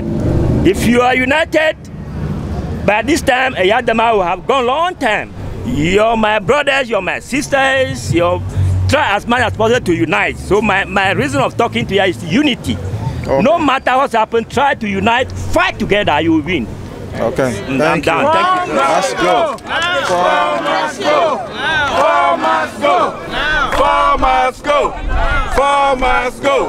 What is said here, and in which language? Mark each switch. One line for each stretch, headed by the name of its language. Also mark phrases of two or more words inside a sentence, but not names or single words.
English: If you are united, by this time, Eyadema will have gone long time. You're my brothers, you're my sisters, try as much as possible to unite. So my reason of talking to you is unity. Okay. No matter what's happened, try to unite, fight together, you will win. Okay, thank you. Thank you. Let's go. Four must go. Four must go. Four must go. Four must go.